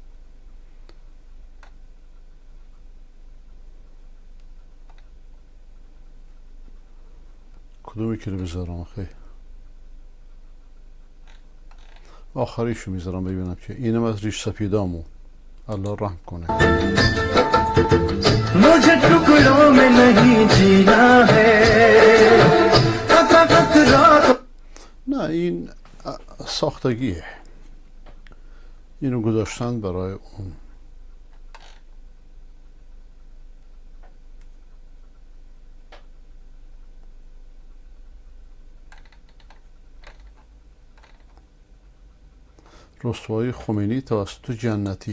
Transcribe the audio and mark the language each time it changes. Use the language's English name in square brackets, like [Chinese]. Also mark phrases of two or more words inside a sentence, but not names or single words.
[Persian] کدومی کلیپ بذارم آخه؟ آخریشو میذارم ببینم که اینم از ریش سفیدامو، الله رحم کنه. [Hindi] मुझे टुकड़ों में नहीं जीना है. [Persian] نه این ساختگیه، اینو گذاشتن برای اون. رسوایی خمینی توسط جنتی.